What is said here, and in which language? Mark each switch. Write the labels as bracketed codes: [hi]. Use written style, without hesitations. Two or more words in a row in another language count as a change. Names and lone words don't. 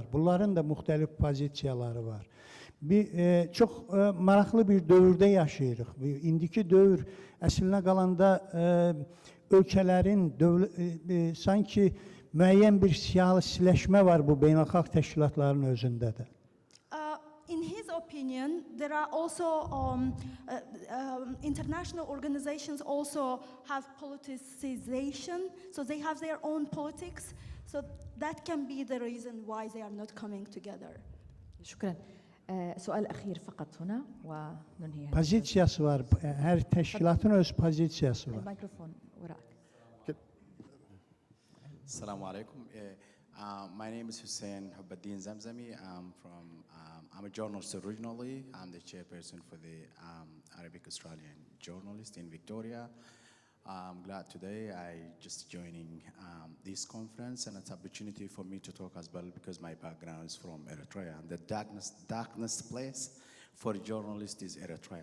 [az] Bunların da müxtəlif pozisiyaları var. Çox maraqlı bir dövrdə yaşayırıq. İndiki dövr əslinə qalanda ölkələrin sanki müəyyən bir siyasiləşmə var bu beynəlxalq təşkilatların özündə də. [en] In his opinion, there are also international organizations also have politicization, so they have their own politics, so that can be the reason why they are not coming together. [ar] شكرا. سؤال أخير فقط هنا وننهي. [az] Pozisiyası var. Her teşkilatın öz pozisiyası var. [ar] الميكروفون وراءك. السلام عليكم. [en] My name is Hussein Hubaddin Zamzami. I'm a journalist originally. I'm the chairperson for the Arabic Australian Journalists in Victoria. I'm glad today I just joining this conference, and it's an opportunity for me to talk as well because my background is from Eritrea, and the darkness place for journalists is Eritrea.